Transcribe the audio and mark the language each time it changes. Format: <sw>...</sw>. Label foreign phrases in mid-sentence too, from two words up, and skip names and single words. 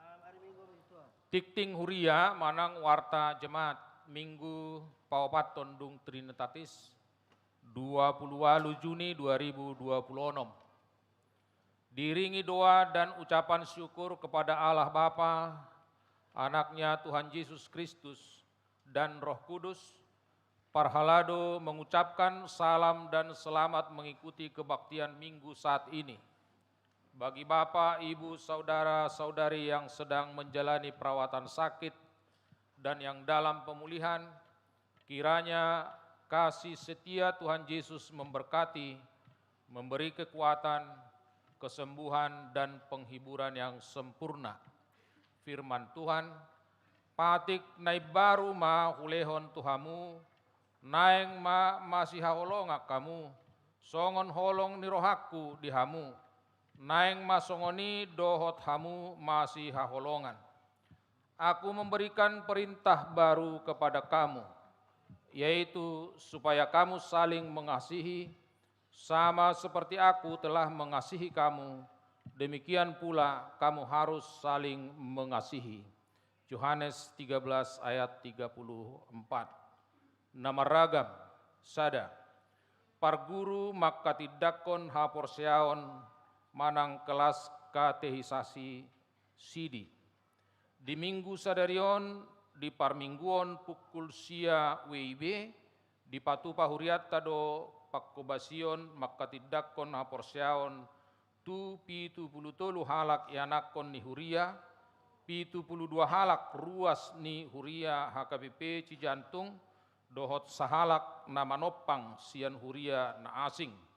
<bbc>Tikting Huria manang</bbc> <id>warta jemaat</id> <bbc>Minggu Paopat Tondung Trinitatis 28 Juni 2026.</bbc> <id>Diringi doa dan ucapan syukur kepada Allah Bapa, Anaknya Tuhan Yesus Kristus dan Roh Kudus. Parhalado mengucapkan salam dan selamat mengikuti kebaktian minggu saat ini. Bagi Bapak, Ibu, Saudara-saudari yang sedang menjalani perawatan sakit dan yang dalam pemulihan, kiranya kasih setia Tuhan Yesus memberkati, memberi kekuatan, kesembuhan, dan penghiburan yang sempurna. Firman Tuhan,</id> <bbc>patik naib baru ma hulehon Tuhamu, naeng ma masih haholongak kamu, songon holong ni rohaku di hamu, naeng ma songoni dohot hamu masih haholongan.</bbc> <id>Aku memberikan perintah baru kepada kamu, yaitu supaya kamu saling mengasihi, sama seperti aku telah mengasihi kamu, demikian pula kamu harus saling mengasihi. Yohanes 13 ayat 34.</id> <bbc>Nama ragam, sada, parguru makatidakon haporseaon manang kelas katehisasi sidi. Di minggu sadarion di parmingguon pukul sia WIB di patupa huriata do pakkobasion makatidakon haporseaon tu pitu puluh tolu halak yanakon ni huria, pitu puluh dua halak ruas ni huria HKBP Cijantung, dohot sahalak nama nopang sian huria na asing.</bbc>